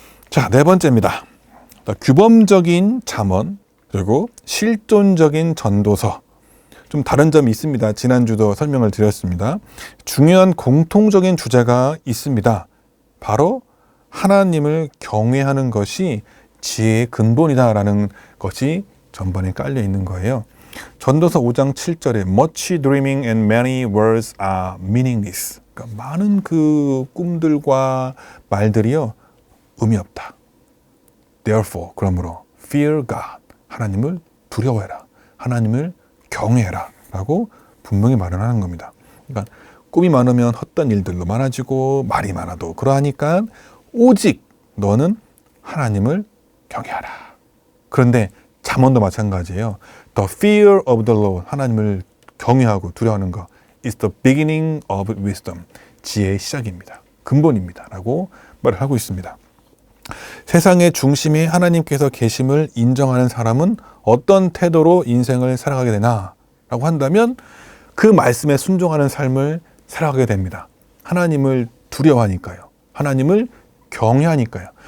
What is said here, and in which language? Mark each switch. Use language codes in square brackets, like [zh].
[ko] 자, 네 번째입니다. 규범적인 잠언, 그리고 실존적인 전도서. 좀 다른 점이 있습니다. 지난주도 설명을 드렸습니다. 중요한 공통적인 주제가 있습니다. 바로 하나님을 경외하는 것이 지혜의 근본이다라는 것이 전반에 깔려 있는 거예요. [en] 전도서 5장 7절에 Much dreaming and many words are meaningless. [ko] 그러니까 많은 그 꿈들과 말들이요, 의미 없다. [en] Therefore, 그러므로 fear God. [ko] 하나님을 두려워해라. 하나님을 경외해라. 라고 분명히 말을 하는 겁니다. 그러니까 꿈이 많으면 헛된 일들도 많아지고 말이 많아도 그러하니까 오직 너는 하나님을 경외하라. 그런데 잠언도 마찬가지예요. [en] The fear of the Lord. 하나님을 경외하고 두려워하는 것 is the beginning of wisdom. [ko] 지혜의 시작입니다. 근본입니다. 라고 말을 하고 있습니다. 세상의 중심에 하나님께서 계심을 인정하는 사람은 어떤 태도로 인생을 살아가게 되나? 라고 한다면 그 말씀에 순종하는 삶을 살아가게 됩니다. 하나님을 두려워하니까요. 하나님을 경외하니까요.